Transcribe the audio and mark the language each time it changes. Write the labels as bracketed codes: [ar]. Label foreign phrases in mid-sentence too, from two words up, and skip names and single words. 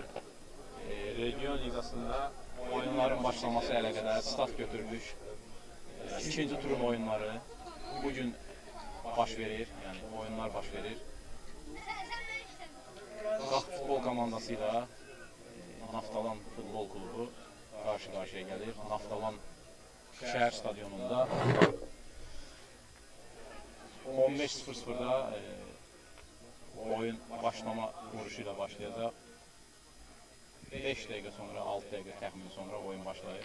[az] Region Ligasında oyunların başlaması ilə qədər start götürülmüş ikinci turun oyunları bugün baş verir, yani oyunlar baş verir. [tr] Qax futbol komandasıyla Naftalan futbol klubu karşı karşıya gelir. Naftalan şehir stadyumunda 15:00'da oyun başlama vuruşuyla başlayacak. 5 dakika sonra, [az] 6 dakika təxmin sonra oyun başlayır.